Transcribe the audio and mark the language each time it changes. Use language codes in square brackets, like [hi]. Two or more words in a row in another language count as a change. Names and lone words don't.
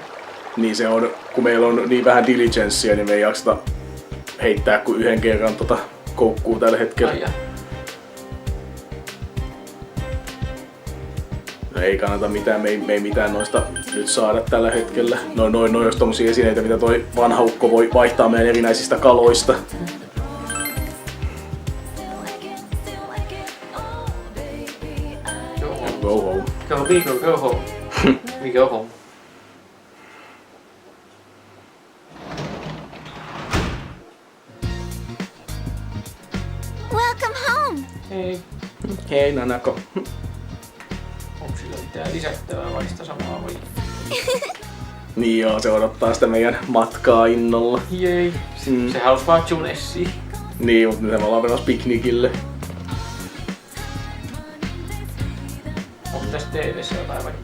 [fi] Niin se on, kun meillä on niin vähän diligenssiä, niin me ei jakseta heittää kuin yhden kerran koukkuu tällä hetkellä. Ai No ei kannata mitään, me ei mitään noista nyt saada tällä hetkellä. Noin olisi tommosia esineitä, mitä toi vanha ukko voi vaihtaa meidän erinäisistä kaloista. [en] Go home. Go big or go home. We go home. Welcome home. [fi] Hei. Hei Nanako. Onko sillä mitään lisättävää vai sitä samaa vai? Niin joo, se odottaa sitä meidän matkaa innolla. Jei. Se halusi vaan Junessiin. Niin, mutta nyt me ollaan menossa piknikille. Onko tässä TV:ssä jotain vai?